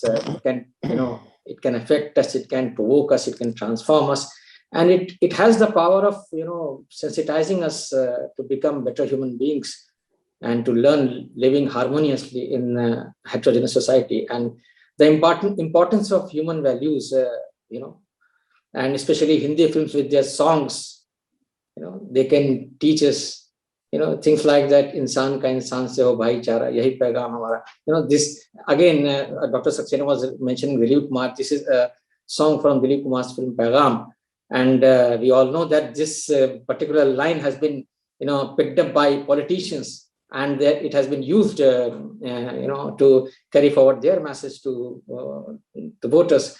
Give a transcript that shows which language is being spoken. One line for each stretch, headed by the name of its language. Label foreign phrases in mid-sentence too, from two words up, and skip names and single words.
English: It can, it can affect us, it can provoke us, it can transform us, and it has the power of, sensitizing us to become better human beings and to learn living harmoniously in a heterogeneous society, and the importance of human values, and especially Hindi films with their songs. They can teach us, things like that.
Hindi: इंसान का इंसान से हो भाईचारा, यही पैगाम हमारा.
English: This again, Dr. Saxena was mentioning Dilip Kumar. This is a song from Dilip Kumar's film Paigam, and we all know that this particular line has been, picked up by politicians, and that it has been used, to carry forward their message to the voters.